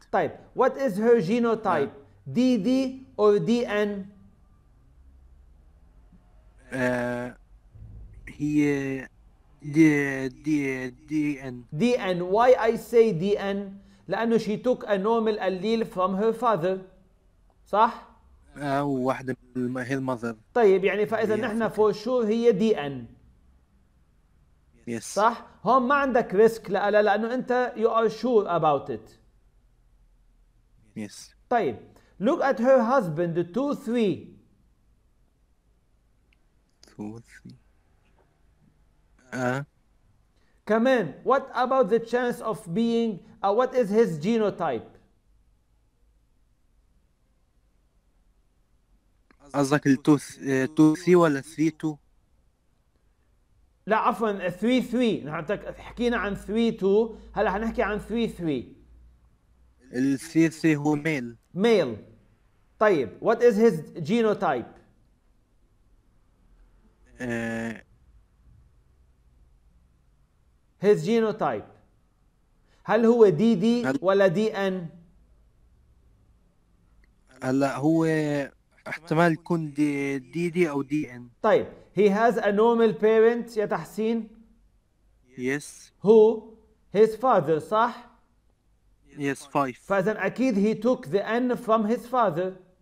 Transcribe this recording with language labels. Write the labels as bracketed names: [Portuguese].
[Arabic] طيب [English] what is her genotype؟ DD or DN؟ [Arabic] هي DN. DN. [English] Why I say DN؟ [Arabic] لأنه [English] she took a normal allele from her father. [Arabic] صح؟ واحدة هي المذر. طيب يعني فإذا نحن [English] for sure [Arabic] هي DN. [English] Yes. [Arabic] صح؟ هون ما عندك ريسك لأنه أنت [English] you are sure about it. Yes. [Arabic] طيب [English] look at her husband 2-3. 2-3. [Arabic] كمان [English] what about the chance of being what is his genotype؟ [Arabic] قصدك ال 2-3 ولا 3-2؟ لا عفوا 3-3. نحن حكينا عن 3-2 هلا حنحكي عن 3-3. ال 3-3 هو male. طيب [English] what is his genotype؟ his genotype [Arabic] هل هو DD ولا DN؟ هلا هو احتمال يكون DD أو DN. طيب [English] he has a normal parent يا تحسين؟ Yes. who his father [Arabic] صح؟ [English] Yes 5. [Arabic] فإذا أكيد [English] he took the N from his father.